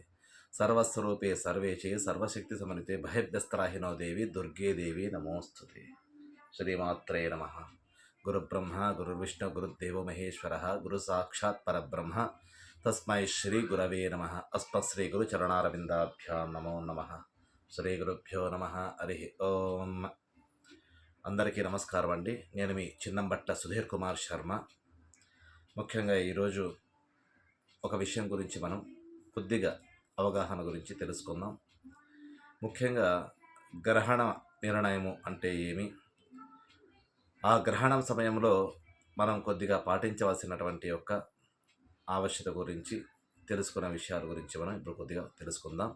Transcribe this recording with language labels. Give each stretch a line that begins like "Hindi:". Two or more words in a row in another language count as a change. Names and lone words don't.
Sanskrit: सर्वस्वरूपे सर्वेशे सर्वशक्तिसमन्विते भयभ्यस्त्राहिनो देवी दुर्गे देवी नमोऽस्तुते। श्रीमात्रे नमः। गुरुब्रह्मा गुरुर्विष्णु गुरुदेवो महेश्वरः गुरुसाक्षात् परब्रह्म तस्मै श्री गुरवे नमः। अस्मत् गुरु चरणारविंदाभ्यां नमो नमः। శ్రీ గురుభ్యో నమః. హరి ఓం.
Telugu: అందరికీ నమస్కారం అండి. నేను మీ చిన్నంబట్ల సుధీర్ కుమార్ శర్మ. ముఖ్యంగా ఈరోజు ఒక విషయం గురించి మనం కొద్దిగా అవగాహన గురించి తెలుసుకుందాం. ముఖ్యంగా గ్రహణ నిర్ణయము అంటే ఏమి, ఆ గ్రహణం సమయంలో మనం కొద్దిగా పాటించవలసినటువంటి యొక్క ఆవశ్యకత గురించి తెలుసుకున్న విషయాల గురించి మనం ఇప్పుడు కొద్దిగా తెలుసుకుందాం.